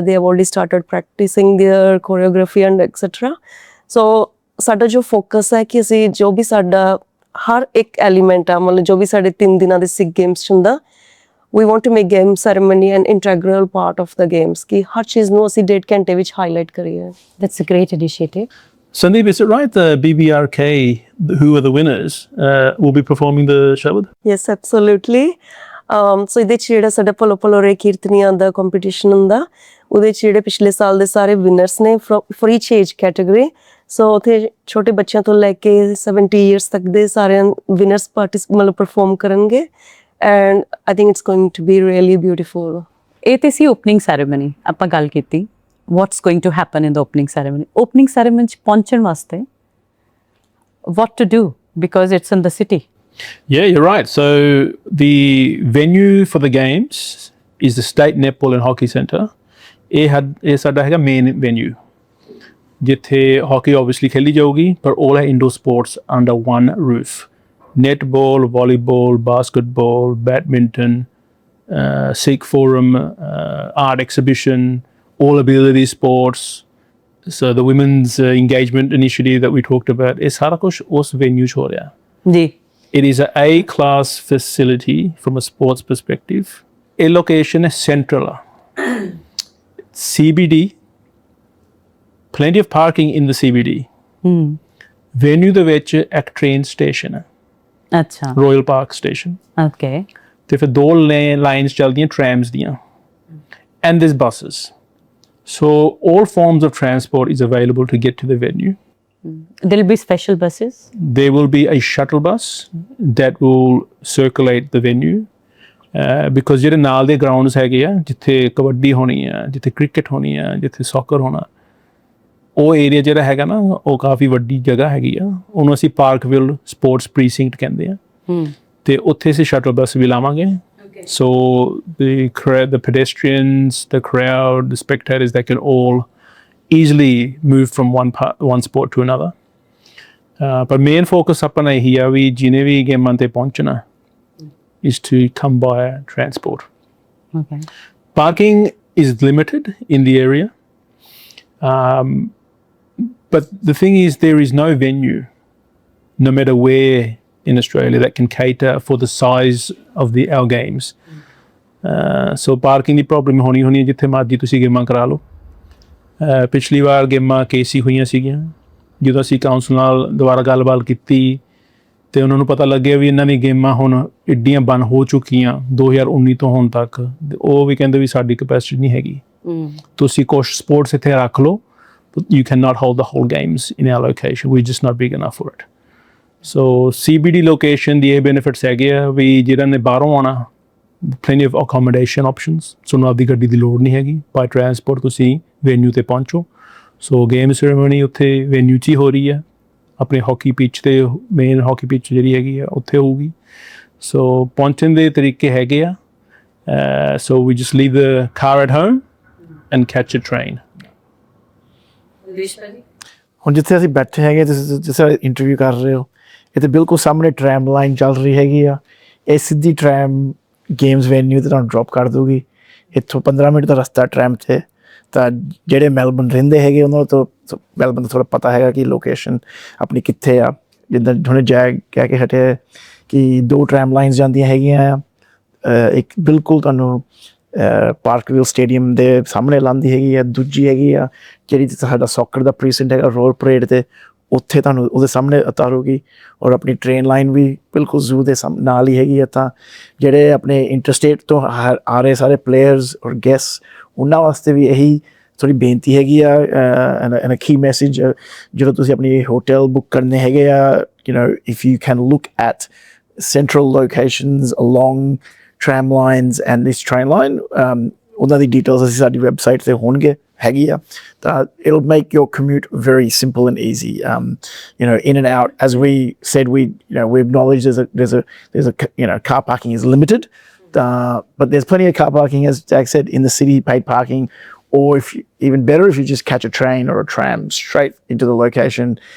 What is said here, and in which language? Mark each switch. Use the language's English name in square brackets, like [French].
[English] They have already started practising their choreography and et cetera. [Punjabi] ਸੋ ਸਾਡਾ ਜੋ focus ਹੈ ਕਿ ਅਸੀਂ ਜੋ ਵੀ ਸਾਡਾ ਹਰ ਇੱਕ ਐਲੀਮੈਂਟ ਆ, ਮਤਲਬ ਜੋ ਵੀ ਸਾਡੇ 3 ਦਿਨਾਂ ਦੇ ਸਿੱਖ ਗੇਮਸ 'ਚ ਹੁੰਦਾ, [English] we want to make game ceremony an integral part of the games, [Punjabi] ਕਿ ਹਰ ਚੀਜ਼ ਨੂੰ ਅਸੀਂ 1.5 ਘੰਟੇ ਵਿੱਚ ਹਾਈਲਾਈਟ ਕਰੀਏ. [English] That's a great initiative. Sandeep, is it right the BBRK, who are the winners, will be performing the shabad? Yes, absolutely. [Punjabi] ਸੋ ਇਹਦੇ 'ਚ ਜਿਹੜਾ ਸਾਡਾ ਭਲੋ ਭਲੋਰੇ ਕੀਰਤਨੀਆਂ ਦਾ ਕੰਪੀਟੀਸ਼ਨ ਹੁੰਦਾ, ਉਹਦੇ 'ਚ ਜਿਹੜੇ ਪਿਛਲੇ ਸਾਲ ਦੇ ਸਾਰੇ ਵਿਨਰਸ ਨੇ [English] For each age category. [Punjabi] ਸੋ ਉੱਥੇ ਛੋਟੇ ਬੱਚਿਆਂ ਤੋਂ ਲੈ ਕੇ 70 ਇਅਰਸ ਤੱਕ ਦੇ ਸਾਰਿਆਂ ਵਿਨਰਸ ਮਤਲਬ ਪਰਫੋਰਮ ਕਰਨਗੇ. [English] And I think it's going to be really beautiful. [Punjabi] ਇਹ ਤੇ ਸੀ [English] opening ceremony, [Punjabi] ਆਪਾਂ ਗੱਲ ਕੀਤੀ [English] what's going to happen in the opening ceremony. Opening ceremony 'ਚ [Punjabi] ਪਹੁੰਚਣ ਵਾਸਤੇ [English] what to do, because it's in the city. Yeah, you're right. So the venue for the games is the State Netball and Hockey Centre. [Punjabi] ਇਹ ਸਾਡਾ ਹੈਗਾ main venue, ਜਿੱਥੇ hockey obviously ਖੇਲੀ ਜਾਊਗੀ, ਪਰ [English] all our indoor sports under one roof. Netball, volleyball, basketball, badminton, Sikh forum, art exhibition, all ability sports. So the women's engagement initiative that we talked about, is [Punjabi] ਸਾਰਾ ਕੁਛ ਉਸ venue 'ਚ ਹੋ ਰਿਹਾ. ਜੀ. [English] It is an A-class facility from a sports perspective. A location is central. CBD, plenty of parking in the CBD. [Punjabi] Venue ਦੇ ਵਿੱਚ ਇੱਕ train station ਹੈ. ਅੱਛਾ. [English] Royal Park Station. Okay. [Punjabi] ਤੇ ਫਿਰ 2 ਲਾਈਨਸ ਚੱਲਦੀਆਂ trams ਦੀਆਂ. [English] And there's buses. So all forms of transport is available to get to the venue. There'll be special buses? There will be a shuttle bus that will circulate the venue, because [Punjabi] ਜਿਹੜੇ ਨਾਲ ਦੇ grounds ਹੈਗੇ ਆ, ਜਿੱਥੇ ਕਬੱਡੀ ਹੋਣੀ ਆ, ਜਿੱਥੇ cricket ਹੋਣੀ ਆ, ਜਿੱਥੇ ਸੌਕਰ ਹੋਣਾ, ਉਹ ਏਰੀਆ ਜਿਹੜਾ ਹੈਗਾ ਨਾ, ਉਹ ਕਾਫੀ ਵੱਡੀ ਜਗ੍ਹਾ ਹੈਗੀ ਆ. ਉਹਨੂੰ ਅਸੀਂ ਪਾਰਕਵਿਲ ਸਪੋਰਟਸ ਪ੍ਰੀਸਿੰਕਟ ਕਹਿੰਦੇ ਆ. ਤੇ ਉੱਥੇ ਅਸੀਂ ਸ਼ਟਲ ਬੱਸ ਵੀ ਲਾਵਾਂਗੇ. [English] So the pedestrians, the crowd, the spectators, they can all easily move from one sport to another. But main focus upon [Punjabi] ਇਹੀ ਆ ਵੀ ਜਿਹਨੇ ਵੀ ਗੇਮਾਂ ਤੇ ਪਹੁੰਚਣਾ [English] is to come by transport. Okay. Parking is limited in the area. But the thing is, there is no venue, no matter where in Australia, that can cater for the size of our games. [Punjabi] So parking ਦੀ problem ਹੋਣੀ ਹੈ ਜਿੱਥੇ ਮਰਜ਼ੀ ਤੁਸੀਂ ਗੇਮਾਂ ਕਰਾ ਲਓ। ਪਿਛਲੀ ਵਾਰ ਗੇਮਾਂ ਕੇਸੀ ਹੋਈਆਂ ਸੀਗੀਆਂ, ਜਦੋਂ ਅਸੀਂ ਕਾਉਂਸਲ ਨਾਲ ਦੁਬਾਰਾ ਗੱਲਬਾਤ ਕੀਤੀ ਤੇ ਉਹਨਾਂ ਨੂੰ ਪਤਾ ਲੱਗਿਆ ਵੀ ਇਹਨਾਂ ਦੀ ਗੇਮਾਂ ਹੁਣ ਐਡੀਆਂ ਬੰਦ ਹੋ ਚੁੱਕੀਆਂ 2019 ਤੋਂ ਹੁਣ ਤੱਕ, ਉਹ ਵੀ ਕਹਿੰਦੇ ਵੀ ਸਾਡੀ ਕੈਪੈਸਿਟੀ ਨਹੀਂ ਹੈਗੀ, ਤੁਸੀਂ ਕੁਛ ਸਪੋਰਟਸ ਇੱਥੇ ਰੱਖ ਲਓ, [English] you cannot hold the whole games in our location, we're just not big enough for it. [Punjabi] So CBD location ਦੀ ਇਹ ਬੈਨੀਫਿਟਸ ਹੈਗੇ ਆ ਵੀ ਜਿਹਨਾਂ ਨੇ ਬਾਹਰੋਂ ਆਉਣਾ, [English] plenty of accommodation options, [Punjabi] ਤੁਹਾਨੂੰ ਆਪਦੀ ਗੱਡੀ ਦੀ ਲੋੜ ਨਹੀਂ ਹੈਗੀ, ਬਾਈ ਟਰਾਂਸਪੋਰਟ ਤੁਸੀਂ ਵੈਨਿਊ ਤੇ ਪਹੁੰਚੋ। ਸੋ ਗੇਮ ਸੈਰੇਮਨੀ ਉੱਥੇ ਵੈਨਿਊ 'ਚ ਹੀ ਹੋ ਰਹੀ ਹੈ, ਆਪਣੇ ਹਾਕੀ ਪਿੱਚ ਤੇ, ਮੇਨ ਹਾਕੀ ਪਿੱਚ ਜਿਹੜੀ ਹੈਗੀ ਆ ਉੱਥੇ ਹੋਊਗੀ। ਸੋ ਪਹੁੰਚਣ ਦੇ ਤਰੀਕੇ ਹੈਗੇ ਆ, [English] So we just leave the car at home and catch a train. [Punjabi] ਹੁਣ ਜਿੱਥੇ ਅਸੀਂ ਬੈਠੇ ਹੈਗੇ, ਤੁਸੀਂ ਜਿੱਥੇ ਇੰਟਰਵਿਊ ਕਰ ਰਹੇ ਹੋ, ਇਹ ਤਾਂ ਬਿਲਕੁਲ ਸਾਹਮਣੇ ਟ੍ਰੈਮ ਲਾਈਨ ਚੱਲ ਰਹੀ ਹੈਗੀ ਆ। ਇਹ ਸਿੱਧੀ ਟ੍ਰੈਮ ਗੇਮਸ ਵੈਨਿਊ 'ਤੇ ਤੁਹਾਨੂੰ ਡ੍ਰੌਪ ਕਰ ਦੂਗੀ। ਇੱਥੋਂ 15 ਮਿੰਟ ਦਾ ਰਸਤਾ ਟ੍ਰੈਮ 'ਤੇ। ਤਾਂ ਜਿਹੜੇ ਮੈਲਬਰਨ ਰਹਿੰਦੇ ਹੈਗੇ ਉਹਨਾਂ ਤੋਂ ਮੈਲਬਰਨ ਦਾ ਥੋੜ੍ਹਾ ਪਤਾ ਹੈਗਾ ਕਿ ਲੋਕੇਸ਼ਨ ਆਪਣੀ ਕਿੱਥੇ ਆ। ਜਿੱਦਾਂ ਹੁਣੇ ਜੈ ਕਹਿ ਕੇ ਹਟਿਆ ਕਿ 2 ਟ੍ਰੈਮ ਲਾਈਨਸ ਜਾਂਦੀਆਂ ਹੈਗੀਆਂ ਆ, ਇੱਕ ਬਿਲਕੁਲ ਤੁਹਾਨੂੰ ਪਾਰਕਵਿਲ ਸਟੇਡੀਅਮ ਦੇ ਸਾਹਮਣੇ ਲਾਉਂਦੀ ਹੈਗੀ ਆ, ਦੂਜੀ ਹੈਗੀ ਆ ਜਿਹੜੀ ਸਾਡਾ ਸੌਕਰ ਦਾ ਪ੍ਰੀਸੈਂਟ ਹੈਗਾ ਰੋਡ ਪਰੇਡ 'ਤੇ, ਉੱਥੇ ਤੁਹਾਨੂੰ ਉਹਦੇ ਸਾਹਮਣੇ ਉਤਾਰੂਗੀ। ਔਰ ਆਪਣੀ ਟ੍ਰੇਨ ਲਾਈਨ ਵੀ ਬਿਲਕੁਲ ਜ਼ੂ ਦੇ ਨਾਲ ਹੀ ਹੈਗੀ ਆ। ਤਾਂ ਜਿਹੜੇ ਆਪਣੇ ਇੰਟਰਸਟੇਟ ਤੋਂ ਆ ਰਹੇ ਸਾਰੇ ਪਲੇਅਰਸ ਔਰ ਗੈਸਟ, ਉਹਨਾਂ ਵਾਸਤੇ ਵੀ ਇਹੀ ਥੋੜ੍ਹੀ ਬੇਨਤੀ ਹੈਗੀ ਆ ਐਂਡ ਕੀ ਮੈਸੇਜ, ਜਦੋਂ ਤੁਸੀਂ ਆਪਣੀ ਹੋਟਲ ਬੁੱਕ ਕਰਨੇ ਹੈਗੇ ਆ, [English] if you can look at central locations along tram lines and this train line, [Punjabi] ਉਹਨਾਂ ਦੀ ਡਿਟੇਲਸ ਅਸੀਂ ਸਾਡੀ ਵੈਬਸਾਈਟ 'ਤੇ ਹੋਣਗੇ ਹੈਗੀ ਆ। [English] ਤਾਂ it'll make your commute very simple and easy, in and out. As we said, we acknowledge there's a car parking is limited, but there's plenty of car parking, as Jack said, in the city, paid parking, or even better if you just catch a train or a tram straight into the location.